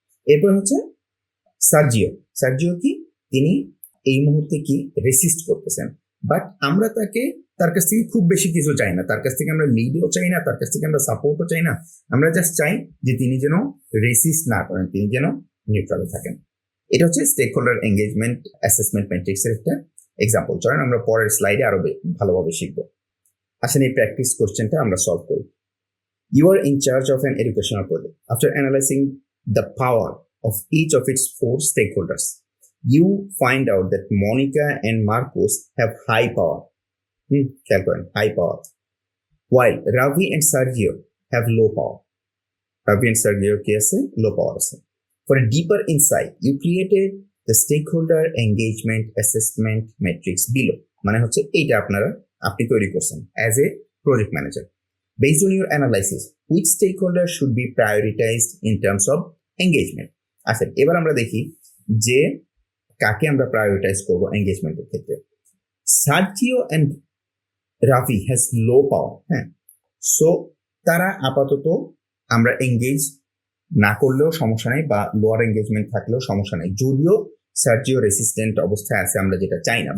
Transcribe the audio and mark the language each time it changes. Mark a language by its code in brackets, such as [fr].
[bn] এরপর হচ্ছে সার্জিও কি, তিনি এই মুহূর্তে কি রেসিস্ট করতেছেন, বাট আমরা তার কাছ থেকে খুব বেশি কিছু চাই না, তার কাছ থেকে আমরা লিডও চাই না, তার কাছ থেকে আমরা সাপোর্টও চাই না, আমরা জাস্ট চাই যে তিনি যেন রেসিস্ট না করেন, তিনি যেন নিউট্রালে থাকেন। এটা হচ্ছে stake holder engagement assessment matrix এর একটা এক্সাম্পল। চলেন আমরা পরের স্লাইডে আরো ভালোভাবে শিখবো। আসেন এই প্র্যাকটিস কোশ্চেনটা আমরা সলভ করি। [en] You are in charge of an educational project. After analyzing the power of each of its 4 stakeholders, you find out that Monica and Marcus have high power. High power. While Ravi and Sergio have low power. Ravi and Sergio low power. For a deeper insight, you created the stakeholder engagement assessment matrix below. [bn] মানে হচ্ছে এইটা আপনি তৈরি করছেন [en] as a project manager. Based on your analysis, which stakeholder should be prioritized in terms of engagement? [bn] আচ্ছা, এবার আমরা দেখি যে কাকে আমরা প্রায়োরিটাইজ করব এঙ্গেজমেন্টের ক্ষেত্রে। [en] Sergio and Ravi has low power, [bn] হ্যাঁ, সো তারা আপাতত আমরা এঙ্গেজ না করলেও সমস্যা নেই, বা লোয়ার এঙ্গেজমেন্ট থাকলেও সমস্যা নেই, যদিও সার্জিও রেসিস্ট্যান্ট অবস্থায় আছে, আমরা যেটা চাই না।